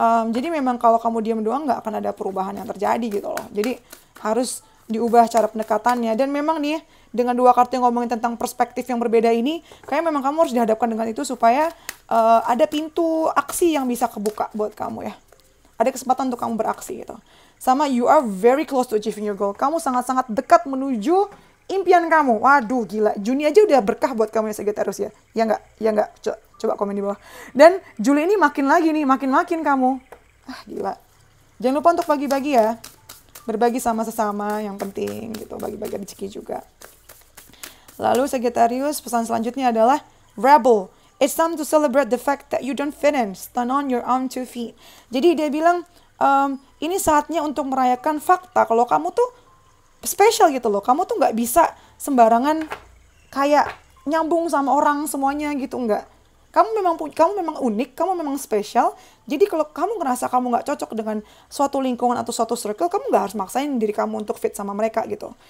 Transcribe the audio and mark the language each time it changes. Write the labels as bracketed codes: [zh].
[id] Jadi memang kalau kamu diam doang nggak akan ada perubahan yang terjadi gitu loh. Jadi harus diubah cara pendekatannya. Dan memang nih dengan dua kartu yang ngomongin tentang perspektif yang berbeda ini, kayak memang kamu harus dihadapkan dengan itu supaya ada pintu aksi yang bisa kebuka buat kamu ya. Ada kesempatan untuk kamu beraksi gitu. [en] Sama you are very close to achieving your goal. [id] Kamu sangat-sangat dekat menuju impian kamu. Waduh gila, Juni aja udah berkah buat kamu ya Sagittarius ya. Ya enggak? Ya enggak? Coba komen di bawah. Dan Juli ini makin lagi nih, makin kamu. Gila. Jangan lupa untuk bagi-bagi ya. Berbagi sama sesama yang penting gitu. Bagi-bagi rezeki juga. Lalu Sagittarius, pesan selanjutnya adalah rebel. [en] It's time to celebrate the fact that you don't fit in. Stand on your own 2 feet. [id] Jadi dia bilang, ini saatnya untuk merayakan fakta kalau kamu tuh spesial gitu loh. Kamu tuh nggak bisa sembarangan kayak nyambung sama orang semuanya gitu, enggak. Kamu memang unik, kamu memang spesial. Jadi kalau kamu ngerasa kamu nggak cocok dengan suatu lingkungan atau suatu circle, kamu nggak harus maksain diri kamu untuk fit sama mereka gitu.